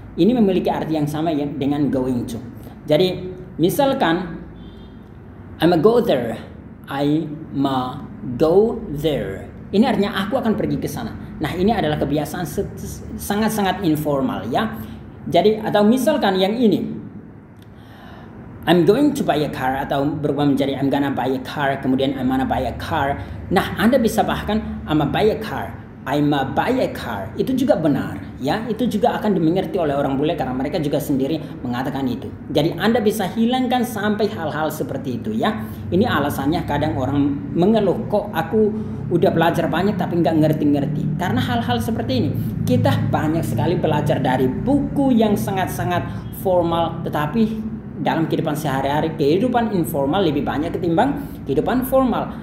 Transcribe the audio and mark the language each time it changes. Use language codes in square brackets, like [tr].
[id] Ini memiliki arti yang sama ya dengan going to. Jadi misalkan [en] I'ma go there, I'ma go there. [id] Ini artinya aku akan pergi ke sana. Nah, ini adalah kebiasaan sangat-sangat informal ya. Jadi atau misalkan yang ini, [en] I'm going to buy a car, atau berubah menjadi I'm gonna buy a car, kemudian I'm gonna buy a car. [id] Nah, Anda bisa bahkan [en] I'ma buy a car, I'ma buy a car. [id] Itu juga benar ya. Itu juga akan dimengerti oleh orang bule karena mereka juga sendiri mengatakan itu. Jadi Anda bisa hilangkan sampai hal-hal seperti itu ya. Ini alasannya kadang orang mengeluh, kok aku udah belajar banyak tapi nggak ngerti-ngerti. Karena hal-hal seperti ini kita banyak sekali belajar dari buku yang sangat-sangat formal, tetapi dalam kehidupan sehari-hari, kehidupan informal lebih banyak ketimbang kehidupan formal.